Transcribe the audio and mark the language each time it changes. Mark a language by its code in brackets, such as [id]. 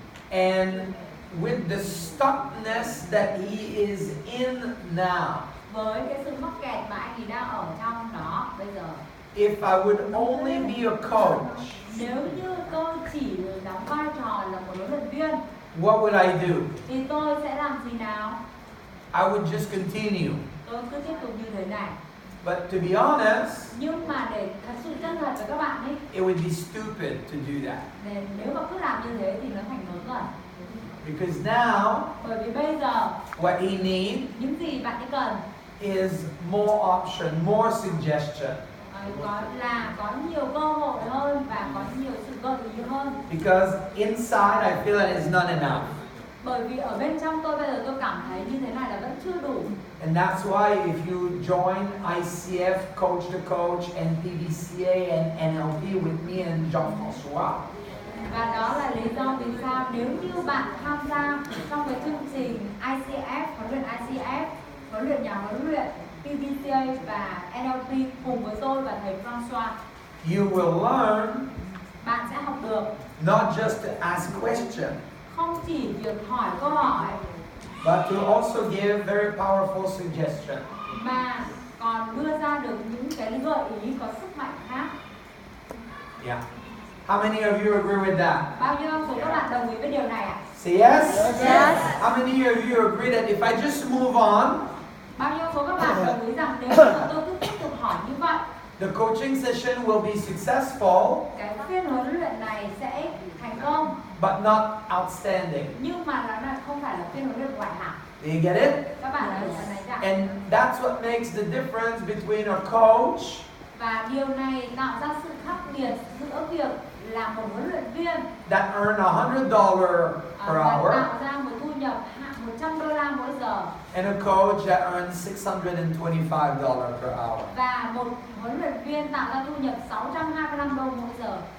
[en] And with the stuckness that he is in now, [vi] với cái sự mắc kẹt mà anh ấy đang ở trong đó bây giờ, [en] if I would only be a coach, [vi] nếu như tôi chỉ đóng vai trò là một huấn luyện viên [en] what would I do? [vi] thì tôi sẽ làm gì nào? [en] I would just continue. [vi] Tôi cứ tiếp tục như thế này. [en] But to be honest, [vi] Nhưng mà để thật sự chân thật với các bạn ấy, [en] it would be stupid to do that. [vi] nếu mà cứ làm như thế thì nó thành ngớ ngẩn. [en] Because now, [vi] Bởi vì bây giờ [en] what he needs [vi] những gì bạn ấy cần [en] is more option, more suggestion. [vi] có nhiều cơ hội hơn và có nhiều sự gợi ý hơn. [en] Because inside I feel that it's not enough. [vi] Bởi vì ở bên trong tôi bây giờ tôi cảm thấy như thế này là vẫn chưa đủ. [en] And that's why if you join ICF, Coach to Coach, and PDCA and NLP with me and Jean-François, [vi] Và đó là lý do vì sao nếu như bạn tham gia trong cái chương trình ICF, huấn luyện ICF, huấn luyện nhà huấn luyện, PDCA và NLP cùng với tôi và thầy François, [en] you will learn [vi] bạn sẽ học được [en] not just to ask questions, [vi] không chỉ việc hỏi câu hỏi [en] but to also give very powerful suggestions. [vi] mà còn đưa ra được những cái gợi ý có sức mạnh khác. [en] Yeah. How many of you agree with that? [vi] Bao nhiêu số các bạn đồng ý với điều này ạ? [en] Say yes? Yes. How many of you agree that if I just move on, [vi] Bao nhiêu số các bạn đồng ý rằng nếu mà tôi cứ tiếp tục hỏi như vậy, [en] the coaching session will be successful, [vi] cái phiên huấn luyện này sẽ thành công, [en] but not outstanding? [vi] nhưng mà nó là không phải là phiên huấn luyện ngoại hạng. [en] Do you get it? [vi] Các bạn đã nhận thấy rằng, [en] And that's what makes the difference between a coach [vi] và điều này tạo ra sự khác biệt giữa việc là một huấn luyện viên [en] that earn $100 per [vi] và [en] hour [vi] tạo ra một thu nhập $100 mỗi giờ, [en] and a coach that earns $625 per hour. [vi] và một huấn luyện viên tạo ra thu nhập $625 mỗi giờ.